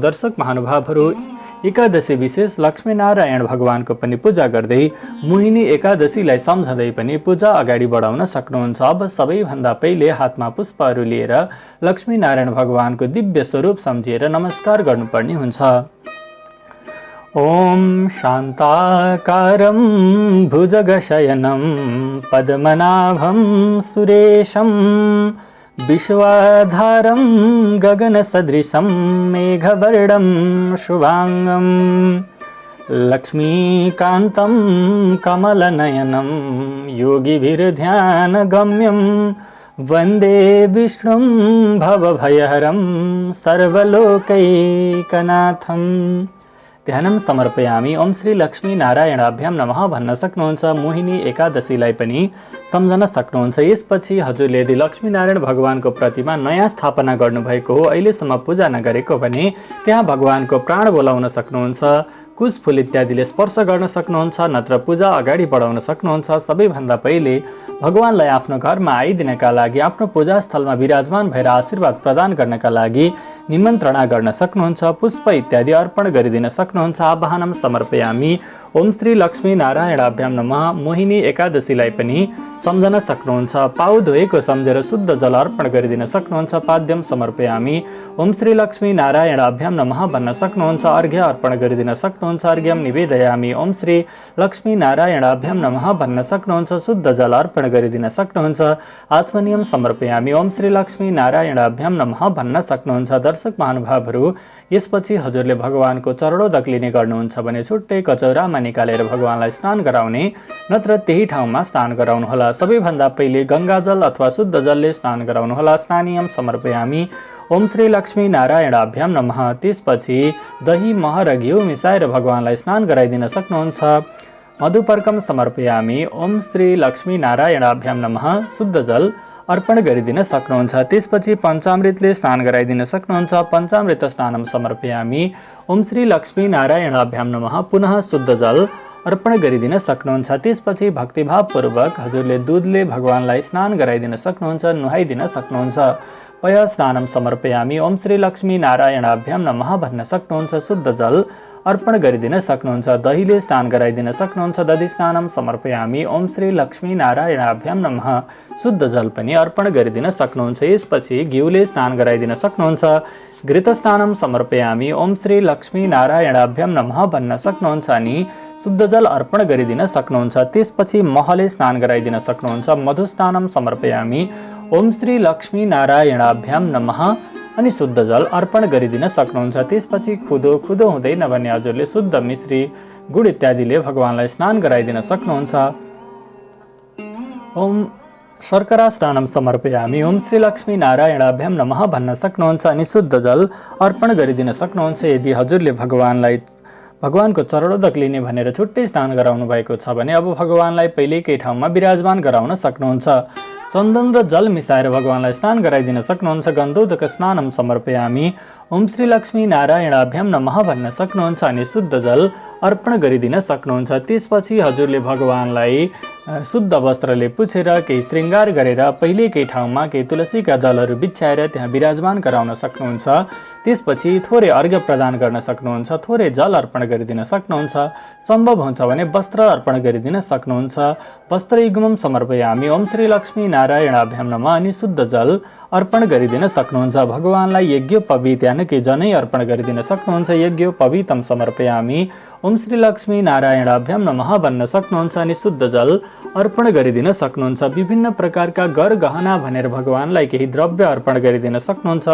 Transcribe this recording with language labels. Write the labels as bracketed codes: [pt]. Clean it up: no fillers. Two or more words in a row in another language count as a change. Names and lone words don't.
[ne] दर्शक महानुभावहरू, एकादशी विशेष लक्ष्मीनारायण भगवानको पनि पूजा गर्दै मोहिनी एकादशीलाई सम्झँदै पनि पूजा अगाडि बढाउन सक्नुहुन्छ। अब सबैभन्दा पहिले हातमा पुष्पहरू लिएर लक्ष्मीनारायण भगवानको दिव्य स्वरूप सम्झिएर नमस्कार गर्नुपर्ने हुन्छ। [sa] ओम शान्ताकारं भुजगशयनं पद्मनाभं सुरेशं विश्वाधारं गगनसदृशं मेघवर्णं शुभांगं लक्ष्मीकान्तं कमलनयनं योगिभिर्ध्यानगम्यं वन्दे विष्णुं भवभयहरं सर्वलोकैकनाथं। ध्यानं समर्पयामि। ओम श्री लक्ष्मी नारायणाभ्याम नमः [ne] भन्न सक्नुहुन्छ। मोहिनी एकादशीलाई पनि सम्झन सक्नुहुन्छ। यसपछि हजुरले यदि लक्ष्मीनारायण भगवानको प्रतिमा नयाँ स्थापना गर्नुभएको हो, अहिलेसम्म पूजा नगरेको भने त्यहाँ भगवानको प्राण बोलाउन सक्नुहुन्छ। कुश फुल इत्यादिले स्पर्श गर्न सक्नुहुन्छ, नत्र पूजा अगाडि बढाउन सक्नुहुन्छ। सबैभन्दा पहिले भगवानलाई आफ्नो घरमा आइदिनका लागि, आफ्नो पूजास्थलमा विराजमान भएर आशीर्वाद प्रदान गर्नका लागि निमन्त्रणा गर्न सक्नुहुन्छ। पुष्प इत्यादि अर्पण गरिदिन सक्नुहुन्छ। [sa] आवाहनम समर्पयामि। ओम श्री लक्ष्मी नारायणाभ्याम नमः। [ne] मोहिनी एकादशीलाई पनि सम्झन सक्नुहुन्छ। पाउ धोएको सम्झेर शुद्ध जल अर्पण गरिदिन सक्नुहुन्छ। [sa] पाद्यम समर्पयामि। ओम श्री लक्ष्मी नारायणाभ्याम नमः [ne] भन्न सक्नुहुन्छ। अर्घ्य अर्पण गरिदिन सक्नुहुन्छ। [sa] अर्घ्यम निवेदयामि। ओम श्री लक्ष्मी नारायणाभ्याम नमः [ne] भन्न सक्नुहुन्छ। शुद्ध जल अर्पण गरिदिन सक्नुहुन्छ। [sa] आचमनियम समर्पयामि। ओम श्री लक्ष्मी नारायणाभ्याम नमः [ne] भन्न सक्नुहुन्छ। दर्शक महानुभावहरू, यसपछि हजुरले भगवानको चरणोदक लिने गर्नुहुन्छ भने छुट्टै कचौरामा निकालेर भगवानलाई स्नान गराउने, नत्र त्यही ठाउँमा स्नान गराउनुहोला। सबैभन्दा पहिले गङ्गाजल अथवा शुद्ध जलले स्नान गराउनुहोला। [sa] स्नानियम समर्पयामि। ओम श्री लक्ष्मी नारायणाभ्याम नमः। [ne] त्यसपछि दही मह र घिउ मिसाएर भगवानलाई स्नान गराइदिन सक्नुहुन्छ। [sa] मधुपर्कम समर्पयामि। ओम श्री लक्ष्मी नारायणाभ्याम नमः। [ne] शुद्ध जल अर्पण गरिदिन सक्नुहुन्छ। त्यसपछि पञ्चामृतले स्नान गराइदिन सक्नुहुन्छ। [sa] पञ्चामृत स्नानम समर्पयामि। ओम श्री लक्ष्मी नारायणाभ्याम नमः। [ne] पुनः शुद्ध जल अर्पण गरिदिन सक्नुहुन्छ। त्यसपछि भक्तिभावपूर्वक हजुरले दुधले भगवानलाई स्नान गराइदिन सक्नुहुन्छ, नुहाइदिन सक्नुहुन्छ। [sa] पय स्नानम समर्पयामि। ओम श्री लक्ष्मी नारायणाभ्याम नमः [ne] भन्न सक्नुहुन्छ। शुद्ध जल अर्पण गरिदिन सक्नुहुन्छ। दहीले स्नान गराइदिन सक्नुहुन्छ। [sa] दधि स्नानम समर्पयामि। ओम श्री लक्ष्मी नारायणाभ्याम नमः। [ne] शुद्ध जल पनि अर्पण गरिदिन सक्नुहुन्छ। यसपछि घिउले स्नान गराइदिन सक्नुहुन्छ। [sa] घृत स्नानम समर्पयामि। ओम श्री लक्ष्मी नारायणाभ्याम नमः [ne] भन्न सक्नुहुन्छ अनि शुद्ध जल अर्पण गरिदिन सक्नुहुन्छ। त्यसपछि महले स्नान गराइदिन सक्नुहुन्छ। [sa] मधु स्नानम समर्पयामि। ओम श्री लक्ष्मी नारायणाभ्याम नमः [ne] अनि शुद्ध जल अर्पण गरिदिन सक्नुहुन्छ। त्यसपछि खुदो हुँदैन भने हजुरले शुद्ध मिश्री, गुड इत्यादिले भगवानलाई स्नान गराइदिन सक्नुहुन्छ। [sa] ओम शर्करा स्नानम समर्पयामि। ओम श्री लक्ष्मी नारायणाभ्याम नमः [ne] भन्न सक्नुहुन्छ अनि शुद्ध जल अर्पण गरिदिन सक्नुहुन्छ। यदि हजुरले भगवानको चरणोदक लिने भनेर छुट्टै स्नान गराउनु भएको छ भने अब भगवानलाई पहिलेकै ठाउँमा विराजमान गराउन सक्नुहुन्छ। चन्दन र जल मिसाएर भगवानलाई स्नान गराइदिन सक्नुहुन्छ। [sa] गन्धोदक स्नानम समर्पयामि। ओम श्री लक्ष्मी नारायणाभ्याम नमः [ne] भन्न सक्नुहुन्छ अनि शुद्ध जल अर्पण गरिदिन सक्नुहुन्छ। त्यसपछि हजुरले भगवानलाई शुद्ध वस्त्रले पुछेर केही श्रृङ्गार गरेर पहिलेकै ठाउँमा केही तुलसीका दलहरू बिछ्याएर त्यहाँ विराजमान गराउन सक्नुहुन्छ। त्यसपछि थोरै अर्घ्य प्रदान गर्न सक्नुहुन्छ। थोरै जल अर्पण गरिदिन सक्नुहुन्छ। सम्भव हुन्छ भने वस्त्र अर्पण गरिदिन सक्नुहुन्छ। [sa] वस्त्र युग्मम समर्पयामि। ओम श्री लक्ष्मी नारायणाभ्याम नमः [ne] अनि शुद्ध जल अर्पण गरिदिन सक्नुहुन्छ। भगवानलाई यज्ञोपवीत यानि कि जनै अर्पण गरिदिन सक्नुहुन्छ। [sa] यज्ञोपवीतम समर्पयामि। ओम श्री लक्ष्मी नारायणाभ्याम नमः [ne] भन्न सक्नुहुन्छ अनि शुद्ध जल अर्पण गरिदिन सक्नुहुन्छ। विभिन्न प्रकारका गरगहना भनेर भगवानलाई केही द्रव्य अर्पण गरिदिन सक्नुहुन्छ।